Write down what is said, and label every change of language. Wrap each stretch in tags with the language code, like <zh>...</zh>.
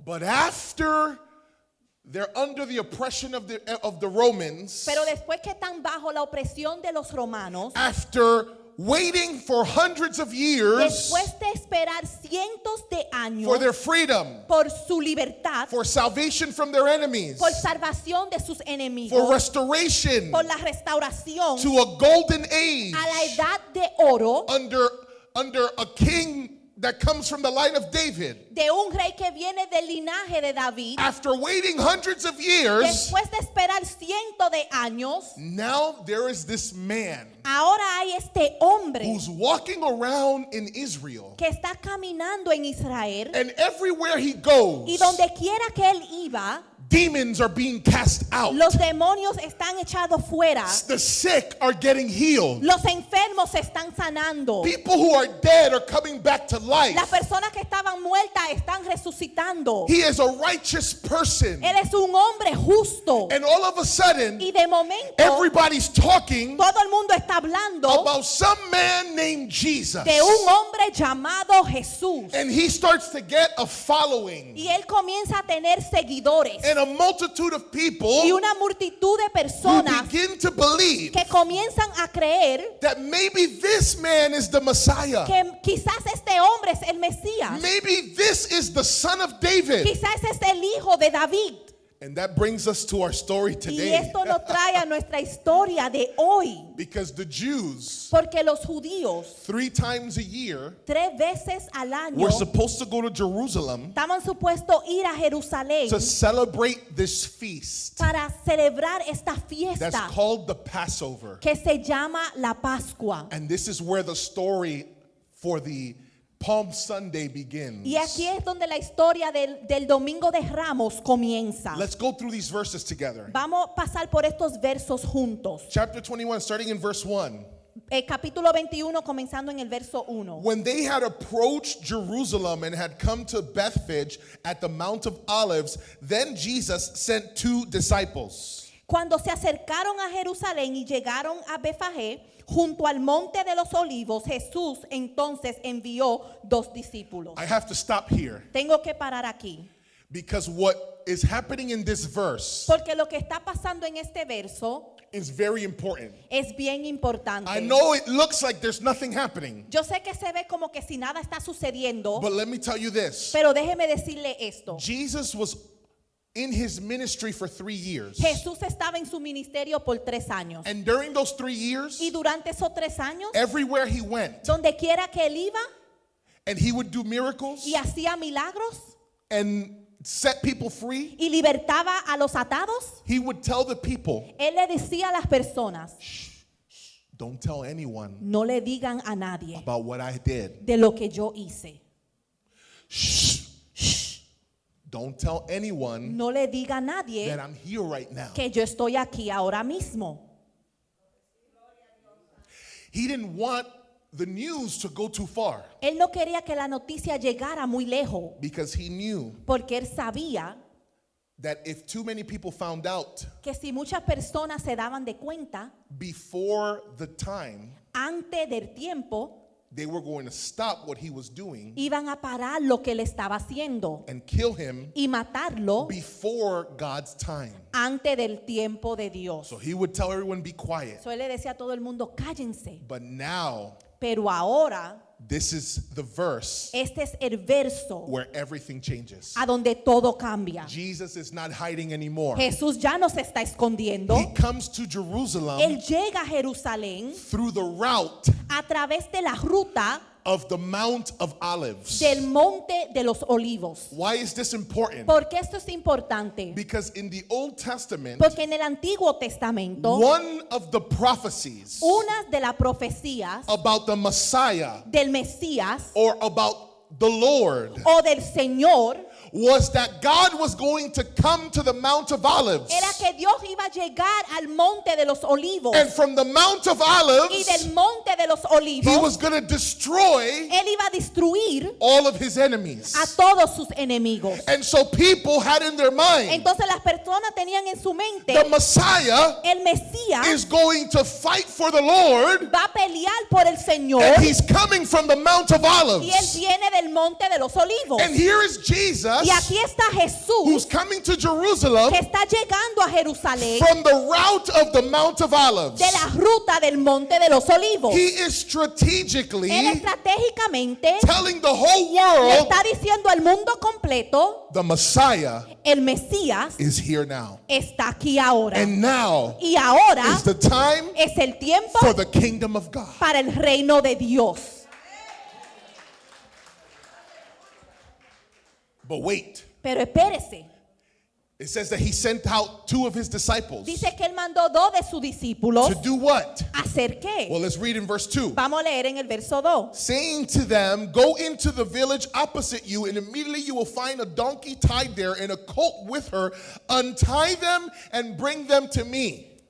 <en>But after they're under the oppression of the Romans,</en> <es>Pero después que están bajo la opresión de los romanos,</es> <en>after waiting for hundreds of years</en> <es>después de esperar cientos de años</es> <en>for their freedom,</en> <es>por su libertad,</es> <en>for salvation from their enemies,</en> <es>por salvación de sus enemigos,</es> <en>for restoration</en> <es>por la restauración</es> <en>to a golden age</en> <es>a la edad de oro</es> <en>under a king that comes from the line of David.</en> <es>de un rey que viene del linaje de David.</es> <en>After waiting hundreds of years,</en> <es>Después de esperar cientos de años,</es> <en>now there is this man</en> <es>ahora hay este hombre</es> <en>who's walking around in Israel.</en> <es>que está caminando en Israel</es> <en>And everywhere he goes,</en> <es>y donde quiera que él iba,</es> <en>demons are being cast out.</en> <es>los demonios están echados fuera,</es> <en>The sick are getting healed.</en> <es>los enfermos se están sanando,</es> <en>People who are dead are coming back to life.</en> <es>las personas que estaban muertas están resucitando.</es> <en>He is a righteous person.</en> <es>Él es un hombre justo</es> <en>And all of a sudden,</en> <es>y de momento</es> <en>everybody's talking</en> <es>todo el mundo está hablando</es> <en>about some man named Jesus.</en> <es>de un hombre llamado Jesús</es> <en>And he starts to get a following.</en> <es>y él comienza a tener seguidores</es> <en>And a multitude of people</en> <es>y una multitud de</es> <en>who</en> <es>personas</es> <en>begin to believe</en> <es>que comienzan a creer</es> <en>that maybe this man is the Messiah.</en> <es>que quizás este hombre es el Mesías,</es> <en>Maybe this is the son of David.</en> <es>quizás es el hijo de David.</es> <en>And that brings us to our story</en> <es>Y</es> <en>today.</en> <es>esto nos trae a nuestra historia de hoy,</es> <en>Because the Jews,</en> <es>porque los judíos</es> <en>3 times a year,</en> <es>3 veces al año</es> <en>were supposed to go to Jerusalem</en> <es>estaban supuestos ir a Jerusalén</es> <en>to celebrate this feast</en> <es>para celebrar esta</es> <en>that's</en> <es>fiesta</es> <en>called the Passover.</en> <es>que se llama la Pascua.</es> <en>And this is where the story for the Palm Sunday begins.</en> <es>Y aquí es donde la historia del Domingo de Ramos comienza.</es> <en>Let's go through these verses together.</en> <es>Vamos a pasar por estos versos juntos.</es> <en>Chapter 21, starting in verse 1.</en> <es>Capítulo 21, comenzando en el verso 1.</es> <en>When they had approached Jerusalem and had come to Bethphage at the Mount of Olives, then Jesus sent 2 disciples.</en> <es>Cuando se acercaron a Jerusalén y llegaron a Betfagé, junto al monte de los olivos, Jesús entonces envió 2 discípulos.</es> <en>I have to stop here</en> <es>Tengo que parar aquí,</es> <en>because what is happening in this verse</en> <es>porque lo que está pasando en este verso</es> <en>is very important.</en> <es>es bien importante.</es> <en>I know it looks like there's nothing happening,</en> <es>Yo sé que se ve como que si nada está sucediendo,</es> <en>but let me tell you this.</en> <es>pero déjeme decirle esto.</es> <en>Jesus was in his ministry for 3 years.</en> <es>Jesús estaba en su ministerio por 3 años.</es> <en>And during those 3 years,</en> <es>Y durante esos 3 años,</es> <en>everywhere he went,</en> <es>donde quiera que él iba</es> <en>and he would do miracles</en> <es>y hacía milagros</es> <en>and set people free,</en> <es>y libertaba a los atados,</es> <en>he would tell the people,</en> <es>él le decía a las personas,</es> <en>don't tell anyone</en> <es>no le digan a nadie</es> <en>about what I did.</en> <es>de lo que yo hice.</es> <en>Shh. Don't tell anyone</en> <es>No le diga a nadie</es> <en>that I'm here right now.</en> <es>que yo estoy aquí ahora mismo.</es> <en>He didn't want the news to go too far</en> <es>Él no quería que la noticia llegara muy lejos,</es> <en>because he knew</en> <es>porque él sabía</es> <en>that if too many people found out</en> <es>que si muchas personas se daban de cuenta</es> <en>before the time,</en> <es>antes del tiempo,</es> <en>they were going to stop what he was doing</en> <es>iban a parar lo que él estaba haciendo</es> <en>and kill him</en> <es>y matarlo</es> <en>before God's time.</en> <es>antes del tiempo de Dios.</es> <en>So he would tell everyone, be quiet.</en> <es>So él le decía a todo el mundo, cállense.</es> <en>But now,</en> <es>Pero ahora,</es> <en>this is the verse</en> <es>este es el verso</es> <en>where everything changes.</en> <es>a donde todo cambia.</es> <en>Jesus is not hiding anymore.</en> <es>Jesús ya no se está escondiendo.</es> <en>He comes to Jerusalem</en> <es>Él llega a Jerusalén</es> <en>through the route</en> <es>a través de la ruta</es> <en>of the Mount of Olives.</en> <es>del monte de los olivos.</es> <en>Why is this important?</en> <es>¿Por qué esto es importante?</es> <en>Because in the Old Testament,</en> <es>Porque en el Antiguo Testamento,</es> <en>one of the prophecies</en> <es>una de las profecías</es> <en>about the Messiah</en> <es>del Mesías</es> <en>or about the Lord</en> <es>o del Señor</es> <en>was that God was going to come to the Mount of Olives.</en> <es>era que Dios iba a llegar al monte de los olivos,</es> <en>And from the Mount of</en> <es>y</es> <en>Olives,</en> <es>del monte de los</es> <en>he</en> <es>olivos</es> <en>was going to destroy</en> <es>él iba a destruir</es> <en>all of his enemies.</en> <es>a todos sus enemigos.</es> <en>And so people had in their mind,</en> <es>Entonces las personas tenían en su mente,</es> <en>the Messiah</en> <es>el Mesías</es> <en>is going to fight for the Lord,</en> <es>va a pelear por el Señor,</es> <en>and he's coming from the Mount of</en> <es>y él</es> <en>Olives.</en> <es>viene del monte de los olivos.</es> <en>And here is Jesus,</en> <es>Y aquí está</es> <en>who's</en> <es>Jesús,</es> <en>coming to Jerusalem</en> <es>que está llegando a Jerusalén</es> <en>from the route of the Mount of Olives.</en> <es>de la ruta del monte de los olivos.</es> <en>He is strategically</en> <es>Él estratégicamente</es> <en>telling the whole</en> <es>le</es> <en>world</en> <es>está diciendo al mundo completo,</es> <en>the Messiah</en> <es>el Mesías</es> <en>is here now.</en> <es>está aquí ahora.</es> <en>And now</en> <es>Y ahora</es> <en>is the time</en> <es>es el tiempo</es> <en>for the kingdom of God.</en> <es>para el reino de Dios.</es> <en>But wait,</en> <es>Pero espérese.</es> <en>it says that he sent out 2 of his disciples.</en> <es>Dice que él mandó 2 de sus discípulos.</es> <en>To do what?</en> <es>¿A hacer qué?</es> <en>Well, let's read in verse 2.</en> <es>Vamos a leer en el verso 2.</es> <en>Saying to them, go into the village opposite you, and immediately you will find a donkey tied there and a colt with her. Untie them and bring them to me.</en>